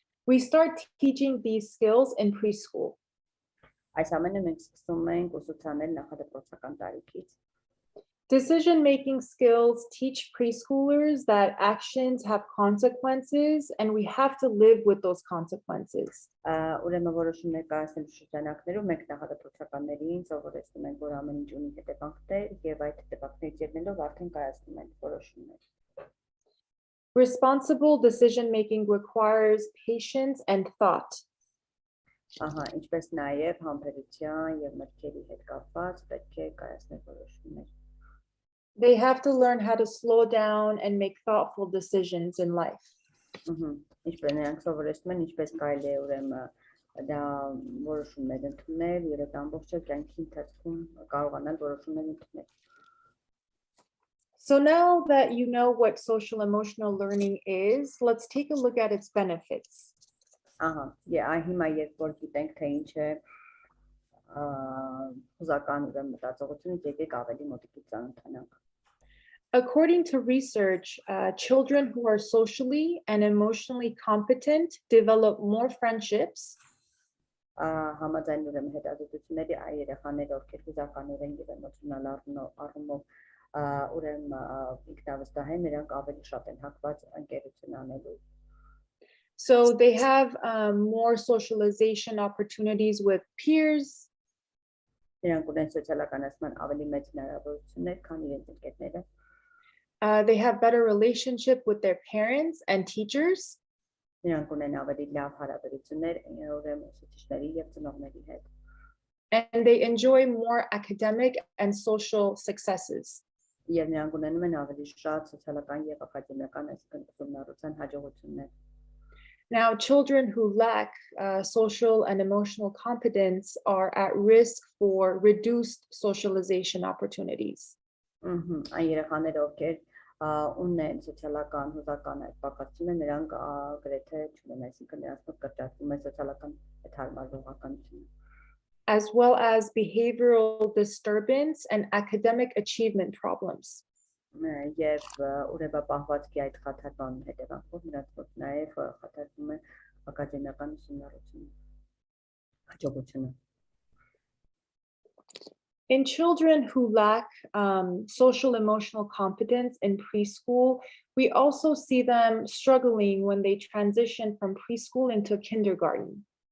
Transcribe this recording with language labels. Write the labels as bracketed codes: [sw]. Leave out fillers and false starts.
[en] We start teaching these skills in preschool. [hy] Այս ամենը մենք սկսում ենք ուսուցանել նախադպրոցական տարիքից։ [en] Decision making skills teach preschoolers that actions have consequences and we have to live with those consequences. [hy] Ուրեմն որոշումներ կայացնելու շրջանակներում մենք նախադպրոցականներին սովորեցնում ենք, որ ամեն ինչ ունի հետևանքներ եւ այդ հետևանքներից ելնելով արդեն կայացնում ենք որոշումներ։ [en] Responsible decision making requires patience and thought. [hy] Ինչպես նաև համբերության եւ մտքերի հետ կապված պետք է կայացնել որոշումներ։ [en] They have to learn how to slow down and make thoughtful decisions in life. [hy] Ինչպես նրանք սովորեցնում են, ինչպես կարելի է ուրեմն դա որոշումներ ընդունել եւ այդ ամբողջ կյանքի ընթացքում կարողանալ որոշումներ ընդունել։ [en] So now that you know what social emotional learning is, let's take a look at its benefits. [hy] Հիմա երբ որ գիտենք թե ինչ է հուզական ուրեմն մտածողությունը, եկեք ավելի մոտիկից ծանոթանանք։ [en] According to research, children who are socially and emotionally competent develop more friendships. [hy] Համաձայն ուրեմն հետազոտությունների այ երեխաները, ովքեր հուզականորեն եւ էմոցիոնալ առումով ուրեմն ինքնավստահ են, նրանք ավելի շատ են հակված ընկերություն անելու։ [en] So they have more socialization opportunities with peers. [hy] Նրանք ունեն սոցիալականացման ավելի մեծ հնարավորություններ, քան իրենց ընկերները։ [en] They have better relationship with their parents and teachers. [hy] Նրանք ունեն ավելի լավ հարաբերություններ ուրեմն ուսուցիչների եւ ծնողների հետ։ [en] And they enjoy more academic and social successes. [hy] Եվ նրանք ունենում են ավելի շատ սոցիալական եւ ակադեմիական այսինքն ուսումնառության հաջողություններ։ [en] Now, children who lack social and emotional competence are at risk for reduced socialization opportunities. [hy] Այն երեխաները, ովքեր ունեն սոցիալական հուզական այդ պակասությունը, նրանք գրեթե չունեն, այսինքն նրանց մոտ կրճատվում է սոցիալական հարմարվողականությունը։ [en] As well as behavioral disturbance and academic achievement problems. [hy] Եվ ուրեմն այդ խաթարման հետևանքով նրանց մոտ նաև խաթարվում է ակադեմիական ուսումնառությունը, հաջողությունը։ [en] In children who lack social emotional competence in preschool, we also see them struggling when they transition from preschool into kindergarten.